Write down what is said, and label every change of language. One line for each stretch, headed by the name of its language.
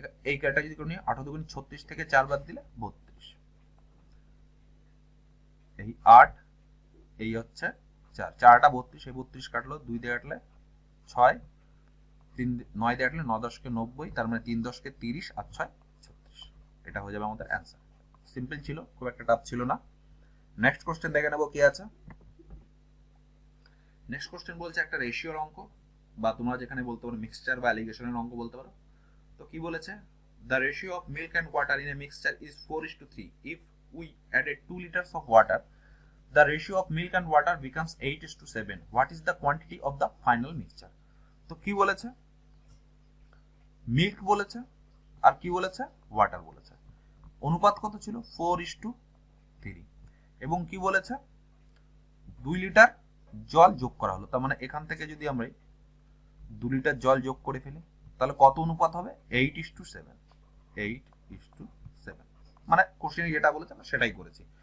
Bangla: এই ক্যালটা যদি করে নিই 8 2 36 থেকে 4 বাদ দিলে 32, এই 8 এই হচ্ছে 4 4টা 32, এই 32 কাটলো 2 দিয়ে কাটলে 6, 3 9 দিয়ে কাটলে 9 10 কে 90, তার মানে 3 10 কে 30 আর 6 36, এটা হয়ে যাবে আমাদের অ্যান্সার। সিম্পল ছিল, খুব একটা টাফ ছিল না। নেক্সট কোশ্চেন দেখে নেবো কি আছে। নেক্সট কোশ্চেন বলছে একটা রেশিওর অঙ্ক, বা তোমরা যেখানে বলতে পারো মিক্সচার বা অ্যালিগেশনের অঙ্ক বলতে পারো। তো কি বলেছে,
English: the ratio of milk and water in a mixture is 4:3. If we added 2 liters of water, the ratio of milk and water becomes 8:7. What is the quantity of the final mixture?
Bangla: তো কি বলেছে, milk বলেছে আর কি বলেছে, water বলেছে। অনুপাত কত ছিল 4:3, এবং কি বলেছে 2 লিটার জল যোগ করা হলো। তার মানে এখান থেকে যদি আমরা 2 লিটার জল যোগ করে ফেলি তাহলে কত অনুপাত হবে 8:7, 8:7, মানে কোশ্চেনে যেটা বলেছে আমরা সেটাই করেছি।